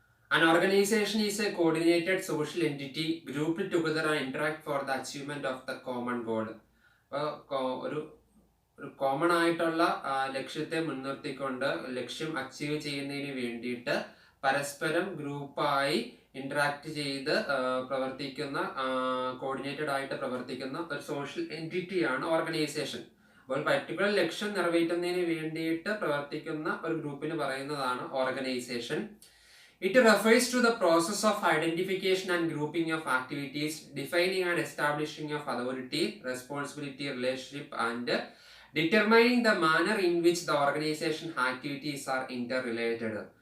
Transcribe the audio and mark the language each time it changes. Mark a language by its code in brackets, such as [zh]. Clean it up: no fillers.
[en] An organization is a coordinated social entity grouped together and interact for the achievement of the common goal. [ml] ഒരു common ആയിട്ടുള്ള ലക്ഷ്യത്തെ മുൻനിർത്തിക്കൊണ്ട് ലക്ഷ്യം achieve ചെയ്യുന്നതിന് വേണ്ടിയിട്ട് പരസ്പരം ഗ്രൂപ്പായി ഇന്ററാക്ട് ചെയ്ത് പ്രവർത്തിക്കുന്ന കോർഡിനേറ്റഡ് ആയിട്ട് പ്രവർത്തിക്കുന്ന ഒരു സോഷ്യൽ എൻറ്റിറ്റിയാണ് ഓർഗനൈസേഷൻ. അപ്പോൾ പർട്ടിക്കുലർ ലക്ഷ്യം നിറവേറ്റുന്നതിന് വേണ്ടിയിട്ട് പ്രവർത്തിക്കുന്ന ഒരു ഗ്രൂപ്പിന് പറയുന്നതാണ് organisation. [en] It refers to the process of identification and grouping of activities, defining and establishing of authority, responsibility, relationship, and determining the manner in which the organization activities are interrelated.